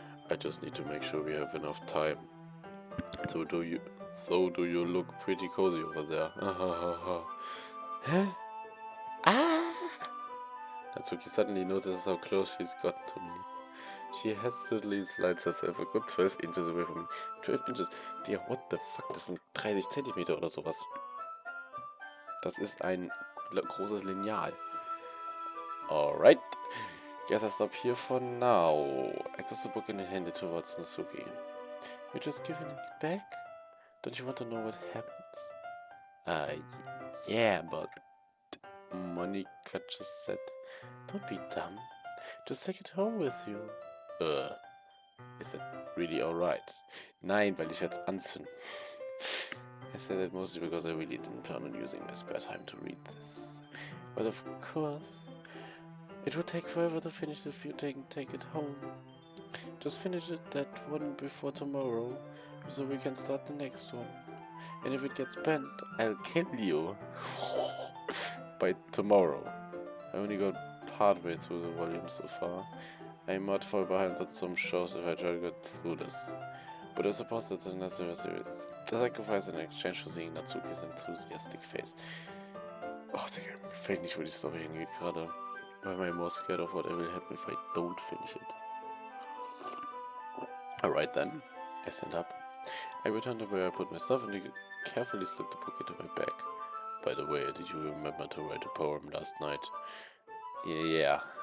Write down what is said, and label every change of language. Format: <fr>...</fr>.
<en>I just need to make sure we have enough time. So do you look pretty cozy over there? Huh? Natsuki suddenly notices how close she's gotten to me. She hastily slides herself a good 12 inches away from me. 12 inches? Dear, what the fuck?</en> <de>Das sind 30 Zentimeter oder sowas. Das ist ein großes Lineal.</de> <en>Alright. Guess I stop here for now. I got the book and handed it towards Natsuki. You're just giving it back? Don't you want to know what happens? Yeah, but... Monica just said, don't be dumb. Just take it home with you. Is that really alright?</en> <de>Nein, weil ich jetzt anzünden.</de> <en>I said that mostly because I really didn't plan on using my spare time to read this. But of course, it would take forever to finish if you take it home. Just finish it that one before tomorrow, so we can start the next one. And if it gets bent, I'll kill you. By tomorrow. I only got partway through the volume so far. I might fall behind on some shows if I try to get through this. But I suppose that's a necessary series. The sacrifice in exchange for seeing Natsuki's enthusiastic face.</en> <de>Oh, Digga, mir gefällt nicht, wo die Story hingeht gerade.</de> <en>Why am I more scared of what will happen if I don't finish it? Alright then. I stand up. I return to where I put my stuff and carefully slip the book into my bag. By the way, did you remember to write a poem last night? Yeah.</en>